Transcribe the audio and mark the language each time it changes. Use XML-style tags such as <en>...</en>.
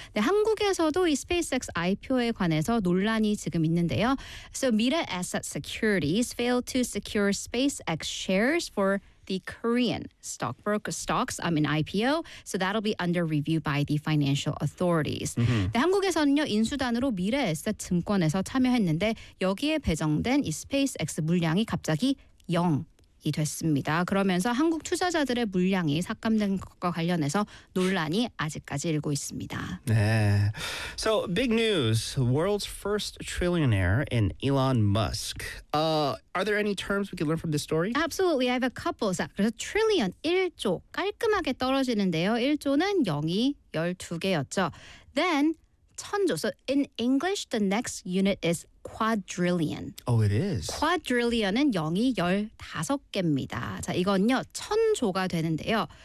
<ko>네, 한국에서도 이 SpaceX IPO에 관해서 논란이 지금 있는데요.</ko> <en>So, Mirae Asset Securities failed to secure SpaceX shares for the Korean stocks in IPO. So that'll be under review by the financial authorities. Mm-hmm.</en> <ko>네, 한국에서는요, 인수단으로 미래에셋 증권에서 참여했는데 여기에 배정된 이 SpaceX 물량이 갑자기 0이 됐습니다. 그러면서 한국 투자자들의 물량이 삭감된 것과 관련해서 논란이 아직까지 일고 있습니다.</ko> <en>네. So big news. World's first trillionaire in Elon Musk. Are there any terms we can learn from this story? Absolutely. I have a couple. So,</en> <ko>그래서 trillion, 1조, 깔끔하게 떨어지는데요. 1조는 0이 12개였죠. Then, 천조.</ko> <en>So, in English, the next unit is quadrillion. Oh, it is.</en> <ko>Quadrillion은 0이 15개입니다. 자, 이건요, 천조가 되는데요.</ko>